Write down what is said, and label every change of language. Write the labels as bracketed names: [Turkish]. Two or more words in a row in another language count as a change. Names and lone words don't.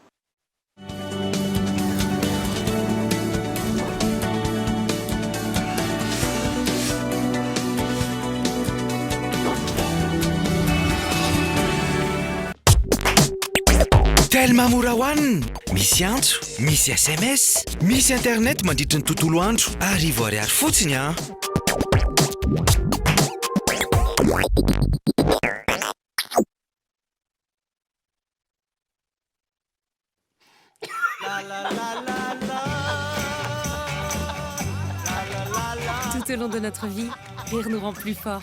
[Malagasy] Tellement mora hoanina, misy antso, misy SMS, misy internet mandritra ny tontolo andro, arivo ariary fotsiny a. [French] Tout au long de notre vie, rire nous rend plus forts.